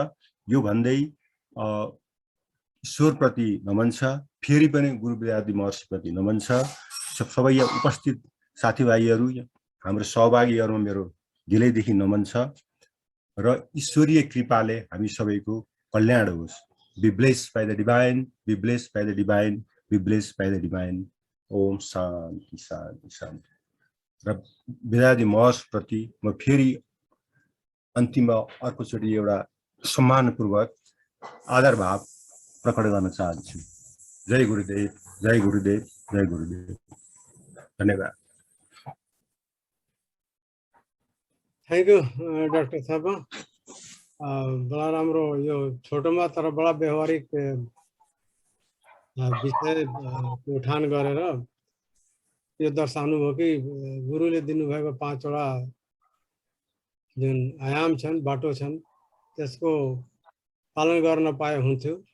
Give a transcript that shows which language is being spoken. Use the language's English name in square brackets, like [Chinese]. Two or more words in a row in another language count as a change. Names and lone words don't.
[Nepali] यो भन्दै ईश्वरप्रति नमन छ, फेरि पनि गुरु वेदाद्री महर्षिप्रति नमन छ। सबै यहाँ उपस्थित साथीभाइहरू हाम्रो सहभागीहरूमा मेरो दिलैदेखि नमन छ र ईश्वरीय कृपाले हामी सबैको कल्याण होस्। [English] Be blessed by the divine, be blessed by the divine, be blessed by the divine. [Nepali] ओम शान्ति शान्ति शान्ति। र वेदाद्री महर्षिप्रति म फेरि अन्तिममा अर्कोचोटि एउटा सम्मानपूर्वक आदर भाव प्रकट गर्न चाहन्छु। जय गुरुदेव, जय गुरुदेव, जय गुरुदेव। धन्यवाद। [English] thank you doctor थापा। [Nepali] बडा राम्रो यो छोटोमा तर बडा व्यवहारिक विषय उठान गरेर यो दर्शाउनु भयो कि गुरुले दिनुभएको 5 वटा जुन आयाम छन्, बाटो छन्, त्यसको पालन गर्न पाए हुन्थ्यो।